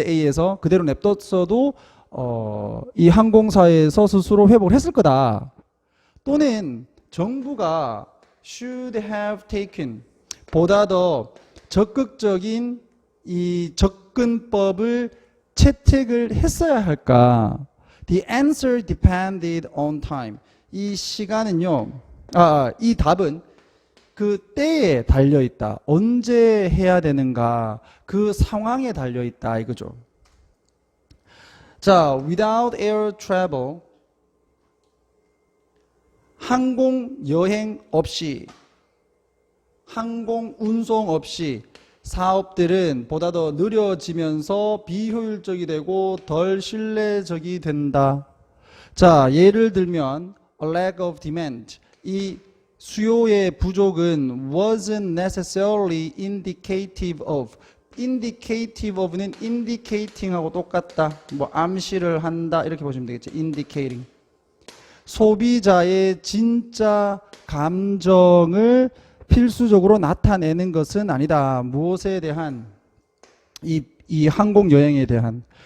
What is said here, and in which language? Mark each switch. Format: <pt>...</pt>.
<ko>A에서 그대로 냅뒀어도 이 항공사에서 스스로 회복을 했을 거다. 또는 정부가</ko> <en>should have taken,</en> <ko>보다 더 적극적인 이 접근법을 채택을 했어야 할까?</ko> <en>The answer depended on time.</en> <ko>이 시간은요, 이 답은 그 때에 달려있다. 언제 해야 되는가? 그 상황에 달려있다. 이거죠. 자,</ko> <en>without air travel,</en> <ko>항공 여행 없이, 항공 운송 없이 사업들은 보다 더 느려지면서 비효율적이 되고 덜 신뢰적이 된다. 자, 예를 들면</ko> <en>a lack of demand,</en> <ko>이 수요의 부족은</ko> <en>wasn't necessarily indicative of, indicative of</en> <ko>는 indicating하고 똑같다. 뭐 암시를 한다 이렇게 보시면 되겠죠.</ko> <en>indicating.</en> <ko>소비자의 진짜 감정을 필수적으로 나타내는 것은 아니다. 무엇에 대한? 이 항공 여행에 대한.</ko>